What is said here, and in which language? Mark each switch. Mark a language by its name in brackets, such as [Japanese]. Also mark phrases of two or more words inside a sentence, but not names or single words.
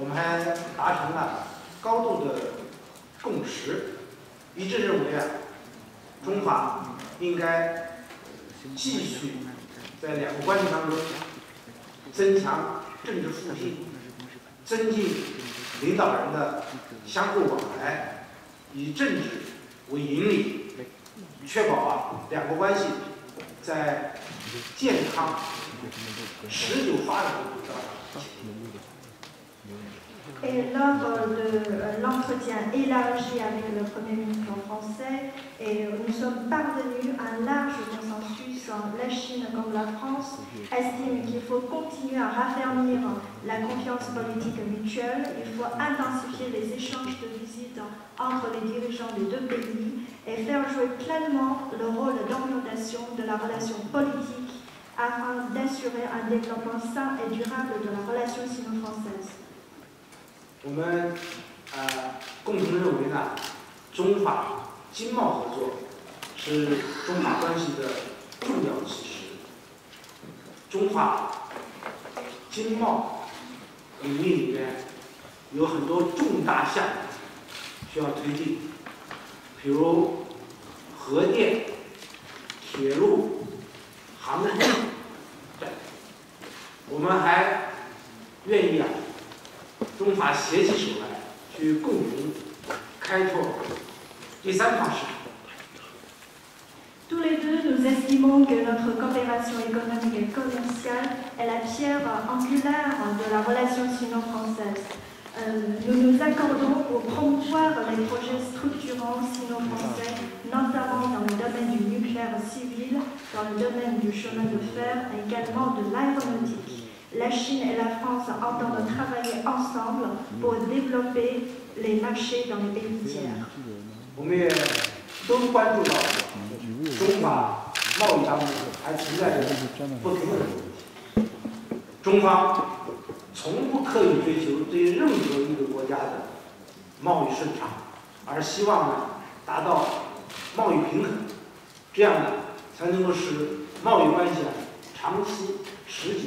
[Chinese] 还达成了高度的共识，一致认为中法应该继续在两国关系当中增强政治互信，增进领导人的相互往来，以政治为引领，确保两国关系在健康、持久发展的轨道上。 [French] Et lors de l'entretien élargi avec le Premier ministre français, nous sommes parvenus à un large consensus. La Chine comme la France estiment qu'il faut continuer à raffermir la confiance politique mutuelle, il faut intensifier les échanges de visites entre les dirigeants des deux pays et faire jouer pleinement le rôle d'orientation de la relation politique afin d'assurer un développement sain et durable de la relation sino-française. [Chinese] 我们共同认为呢，中法经贸合作是中法关系的重要基石。中法经贸领域里面有很多重大项目需要推进，比如核电、铁路、航空。我们还愿意中法携起手来，去共同开拓第三方市场。 [French] Tous les deux, nous estimons que notre coopération économique et commerciale est la pierre angulaire de la relation sino-française. Nous nous accordons pour promouvoir les projets structurants sino-français, notamment dans le domaine du nucléaire civil, dans le domaine du chemin de fer et également de l'aéronautique. La Chine et la France entendent travailler ensemble pour développer les marchés dans les pays tiers. [Chinese] 我们也都关注到中法贸易当中还存在着不平等的问题。中方从不刻意追求对任何一个国家的贸易顺畅，而希望达到贸易平衡，这样才能够使贸易关系长期持久。